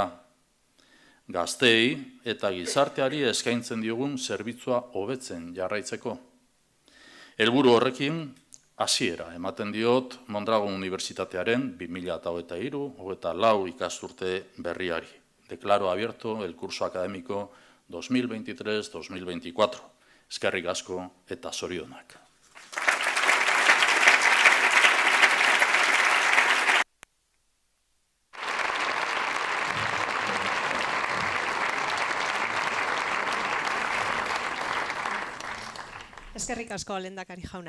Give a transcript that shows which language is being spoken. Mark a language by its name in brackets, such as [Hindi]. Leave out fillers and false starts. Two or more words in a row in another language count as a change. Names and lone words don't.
[Basque] Gazteei eta gizarteari eskaintzen diogun zerbitzua hobetzen jarraitzeko. Helburu horrekin hasiera ematen diot Mondragon Unibertsitatearen 2023-2024 ikasturte berriari. [Spanish] Declaro abierto el curso académico 2023-2024. [Basque] Eskerrik asko eta zorionak. Eskerrik asko, lehendakari jauna.